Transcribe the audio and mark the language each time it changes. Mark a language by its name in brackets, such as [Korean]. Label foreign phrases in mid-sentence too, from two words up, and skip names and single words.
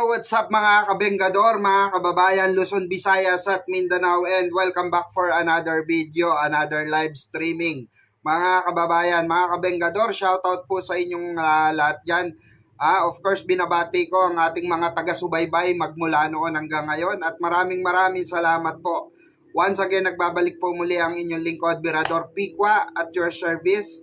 [English] What's up [Filipino] mga kabenggador, mga kababayan, Luzon, Visayas at Mindanao, [English] and welcome back for another video, another live streaming. [Filipino] Mga kababayan, mga kabenggador, shoutout po sa inyong lahat dyan. [English] Of course, [Filipino] binabati ko ang ating mga taga-subaybay magmula noon hanggang ngayon at maraming salamat po. [English] Once again, [Filipino] nagbabalik po muli ang inyong lingkod, Birador Pikwa [English] at your service.